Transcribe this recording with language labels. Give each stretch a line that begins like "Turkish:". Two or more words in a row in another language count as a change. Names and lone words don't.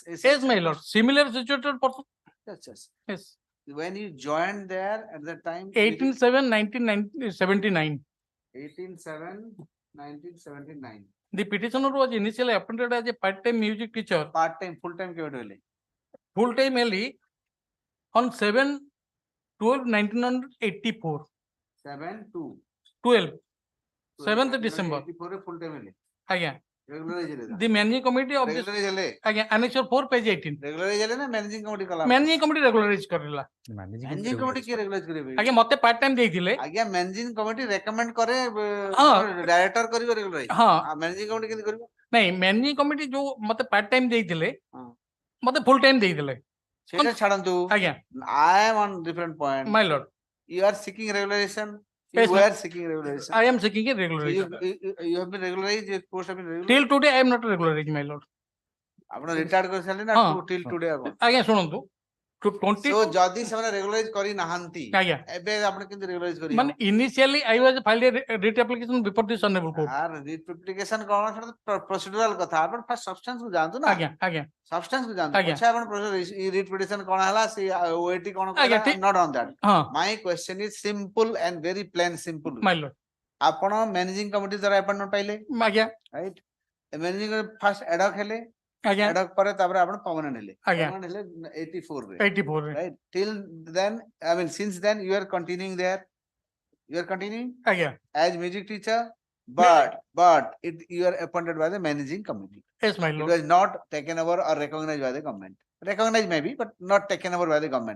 English: Yes, my lord. Similar situated person. Yes, yes. Yes. When you joined there at that time. 18/7/1979. 18/7/1979. The petitioner was initially appointed as a part-time music teacher. Part-time, full-time
Odia: କେବେଠୁ ହେଲେ?
English: Full-time only on 7/12/1984. 7/2. 7th December.
Odia: 1984 ରେ full-time ହେଲେ? Aଜ୍ଞା. Regularize ହେଲେ?
English: The managing committee of this.
Odia: Regularize ହେଲେ?
English: Aଜ୍ଞା, Annexure 4 page 18.
Odia: Regularize ହେଲେ ନା
English: managing committee
Odia: କଲା?
English: Managing committee regularize କରିଲା. Managing committee କିଏ regularize କରିବେ?
Odia: ଆଜ୍ଞା ମତେ
English: part time
Odia: ଦେଇଥିଲେ।
English: ଆଜ୍ଞା managing committee recommend କରେ
Odia: ହଁ।
English: director କରିବ regularize।
Odia: ହଁ।
English: managing committee
Odia: କେମିତି କରିବ? ନାଇଁ
English: managing committee
Odia: ଯୋଉ ମତେ
English: part time
Odia: ଦେଇଥିଲେ ମତେ
English: full time
Odia: ଦେଇଥିଲେ। ସେଇଟା ଛାଡନ୍ତୁ। ଆଜ୍ଞା।
English: I am on different point. My lord. You are seeking regularization. You Yes, were seeking regularization. I am seeking a So regularization. you have been regularized. Your post have been regularized. Till today I am not regularized, my lord.
Odia: ଆପଣ ରିଟାୟାର୍ଡ କରିସାରିଲେ ନା
English: till today
Odia: ଆପଣ? ଆଜ୍ଞା ଶୁଣନ୍ତୁ। 20 So ଯଦି ସେମାନେ ରେଗୁଲାରାଇଜ କରି ନାହାନ୍ତି ଆଜ୍ଞା। ଏବେ ଆପଣ କେମିତି ରେଗୁଲାରାଇଜ କରିବେ?
English: ମାନେ initially I was filed a writ application before this honorable court.
Odia: ଆର ରିପ୍ଲିକେସନ କଣ ସେଟା ପ୍ରୋସିଡୁରାଲ କଥା ଆପଣ
English: first substance
Odia: କୁ ଯାଆନ୍ତୁ ନା। ଆଜ୍ଞା ଆଜ୍ଞା। ସବଷ୍ଟାନ୍ସ କୁ ଯାଆନ୍ତୁ। ଆଜ୍ଞା। ପଛେ ଆପଣ ରିଟ୍ ପିଟିସନ କଣ ହେଲା ସେ ଓଏଟି କଣ ଆଜ୍ଞା, କହିଲା ଠିକ-
English: not on that.
Odia: ହଁ।
English: my question is simple and very plain simple. My lord.
Odia: ଆପଣ
English: managing committee
Odia: ଦ୍ୱାରା ଆପଏଣ୍ଟମେଣ୍ଟ ପାଇଲେ ଆଜ୍ଞା।
English: right managing first ad hoc ହେଲେ
Odia: ଆଜ୍ଞା। ଏଡକ୍ ପରେ ତାପରେ ଆପଣ ପର୍ମାନେଣ୍ଟ ହେଲେ ଆଜ୍ଞା। ପର୍ମାନେଣ୍ଟ ହେଲେ 84 ରେ 84 ରେ।
English: right till then I mean since then you are continuing there, you are continuing
Odia: ଆଜ୍ଞା।
English: as music teacher but you are appointed by the managing committee. Yes, my It lord. was not taken over or recognized by the government. Recognized maybe but not taken over by the government.